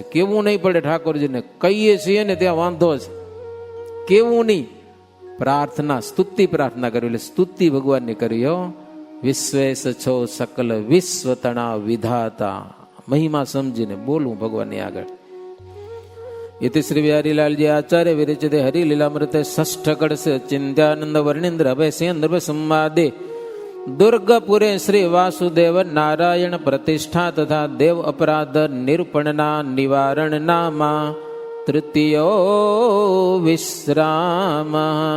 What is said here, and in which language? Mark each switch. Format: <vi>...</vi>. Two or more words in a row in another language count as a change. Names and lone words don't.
<gu>કેવું નહીં પડે ઠાકોરજીને, કહીએ છીએ ને ત્યાં વાંધો છે, કેવું નહીં. પ્રાર્થના, સ્તુતિ પ્રાર્થના કરવી, એટલે સ્તુતિ ભગવાનની કરવી. હો વિશ્વેશ છો સકલ વિશ્વ તણા વિધાતા, મહિમા સમજીને બોલવું ભગવાનની આગળ.</gu> <sa>इति श्री बिहारीलाल जी आचार्य विरचिते हरिलीलामृते षष्ठ कड़से चिंत्यानंद वर्णिंद्र अभय सेन्द्र संवादे दुर्गपुरे श्री वासुदेव नारायण प्रतिष्ठा तथा देव अपराध निरूपणना निवारण नामा तृतीयो विश्राम.</sa>